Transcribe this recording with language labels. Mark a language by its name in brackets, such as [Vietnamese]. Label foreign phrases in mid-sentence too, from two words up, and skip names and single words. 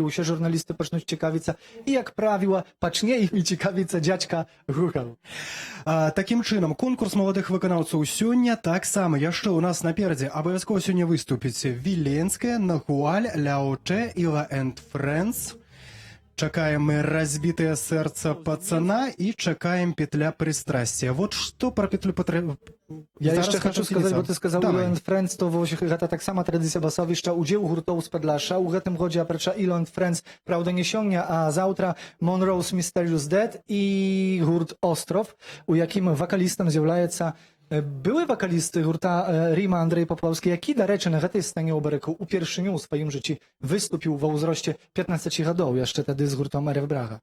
[Belarusian] Усе журналісты пачнуць цікавіцца, і, як правіла, пачне імі цікавіцца дзядзька Гугл. Такім чынам, конкурс маладых выканаўцаў сёння таксама яшчэ ў нас наперадзе. Абавязкова сёння выступіць Віленская, Нахуаль, Ляочэ, Іла энд Friends. Чакаем мы «Разбитое сердце пацана» і чакаем «Петля пристрастия». Вот што пра петлю Я яшчэ хочу сказаць, бо ты сказаў «Ilo and Friends», то гэта таксама традыцыя басовішча, удзел гуртоў з Падляшша. У гэтым годзе, апрача «Ilo and Friends», праўда, не сёння, а заўтра Monroe's Mysterious Dead і гурт «Остров», у якім вакалістам з'яўляецца [Polish] Były wokalisty [Belarusian] гурта Ріма Андрей Поплавський, які, [Ukrainian] до речі, [Belarusian] на гэтай сцэне ў Барыку упершыню ў сваім жыцці выступіў ва ўзросце 15 гадоў, яшчэ тады з гуртом Арев Брага.